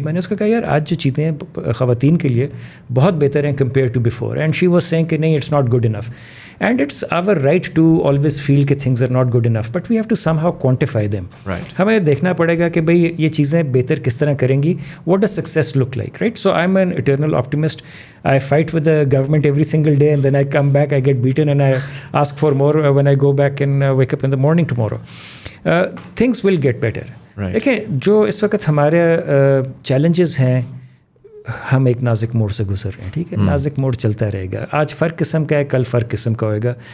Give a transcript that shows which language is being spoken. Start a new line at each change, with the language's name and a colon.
Urdu: میں نے اس کو کہا یار آج جو چیزیں ہیں خواتین کے لیے بہت بہتر ہیں
English: compare to before, and she was saying
Urdu: کہ نہیں,
English: It's not good enough. And it's our right to always feel کہ things are not good enough, but we have to somehow quantify them.
Urdu: ہمیں دیکھنا پڑے گا کہ بھائی یہ چیزیں بہتر کس طرح کریں گی.
English: What does success look like, right. So I am an eternal optimist. I fight with the government every single day, and then I come back, I get beaten, and I ask for more when I go back and wake up in the morning tomorrow. Things will get better.
Urdu: دیکھیں, جو اس وقت ہمارے challenges ہیں, ہم ایک نازک موڑ سے گزر رہے ہیں, ٹھیک ہے. نازک موڑ چلتا رہے گا. آج فرق قسم کا ہے, کل فرق قسم کا ہوئے گا.